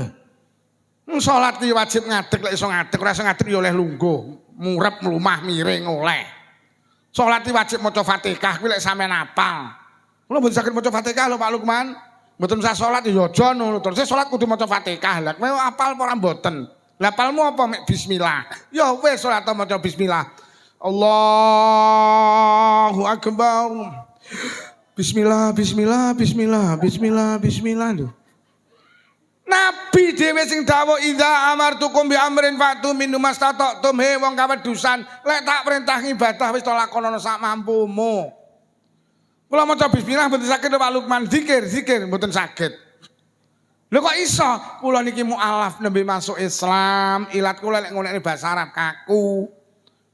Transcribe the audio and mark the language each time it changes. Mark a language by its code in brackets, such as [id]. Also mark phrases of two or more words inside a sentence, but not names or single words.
[jv] Salat ki wajib ngadeg lek iso ngadeg, ora iso ngadeg ya oleh lungguh, murep mlumah miring oleh. Salat ki wajib maca Fatihah kuwi lek sampean hafal. Kula mboten saged maca Fatihah lho Pak Lukman. Mboten usah salat ya aja ngono. Terus salat kudu maca Fatihah. Lah kowe hafal apa ora mboten? Lah hafalmu apa mek bismillah. Ya wis salat maca bismillah. [ar] الله أكبر. بسم الله lho. [jv] Nabi dhewe sing dawuh [ar] إذا أمرتكم بأمر فأتوا منه ما استطعتم [jv] he wong kawedusan lek tak perintah ibadah wis to lakonono sak mampumu. Kula maca bismillah mboten saged Pak Lukman zikir mboten saged. Lho kok iso? Kula niki mualaf nembe masuk Islam, ilat kula lek ngonekne basa Arab kaku.